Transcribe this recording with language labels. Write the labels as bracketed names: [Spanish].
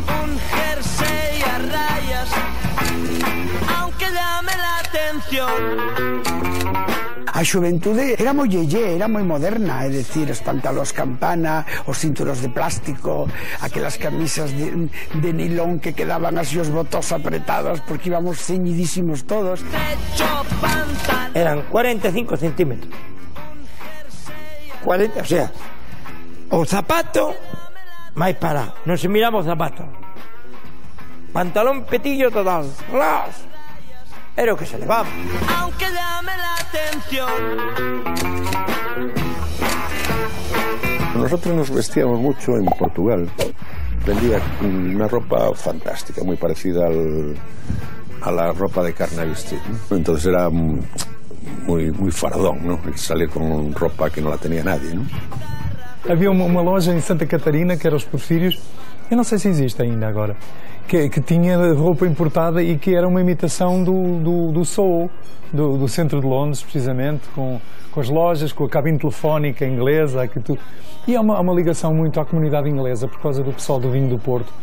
[Spanish] Un jersey a rayas, aunque llame la atención. [Galician] A xuventude era moi yeye, era moi moderna, é dicir, os pantalóns campana, os cinturos de plástico, aquelas camisas de nilón que quedaban así os botós apretados porque íbamos ceñidísimos todos. Eran 45 centímetros. 40, o sea, o zapato máis parado, non se miraba o zapato. [Spanish] Pantalón petillo total, ¡las! [Galician] Era o que se levaba. [Spanish] Aunque llame la atención. Nosotros nos vestíamos mucho en Portugal. Vendía una ropa fantástica, muy parecida a la ropa de Carnaby Street, ¿no? Entonces era muy fardón, ¿no? Salir con ropa que no la tenía nadie, ¿no? [Portuguese] Havia uma loja em Santa Catarina que era os Porfírios, eu não sei se existe ainda agora, que tinha roupa importada e que era uma imitação do Soho, do centro de Londres, precisamente, com as lojas, com a cabine telefónica inglesa, e há uma ligação muito à comunidade inglesa por causa do pessoal do vinho do Porto.